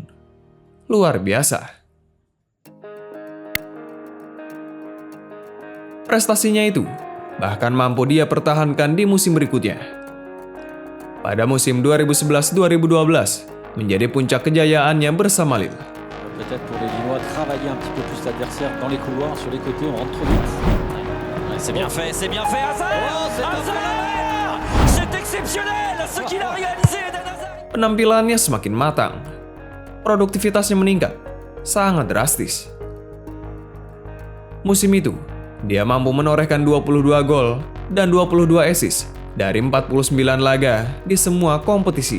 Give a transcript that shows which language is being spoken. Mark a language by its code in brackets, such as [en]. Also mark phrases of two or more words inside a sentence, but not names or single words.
[id] Luar biasa. Prestasinya itu bahkan mampu dia pertahankan di musim berikutnya. Pada musim 2011-2012 menjadi puncak kejayaannya bersama Lille. [fr] Peut-être pour les Lillois travailler un petit peu plus l'adversaire dans les couloirs, sur les côtés, on rentre trop vite. C'est bien fait, Hazard. Hazard, c'est exceptionnel ce qu'il a réalisé, Eden Hazard. [id] Penampilannya semakin matang. Produktivitasnya meningkat, sangat drastis. Musim itu, dia mampu menorehkan 22 gol dan 22 assist dari 49 laga di semua kompetisi.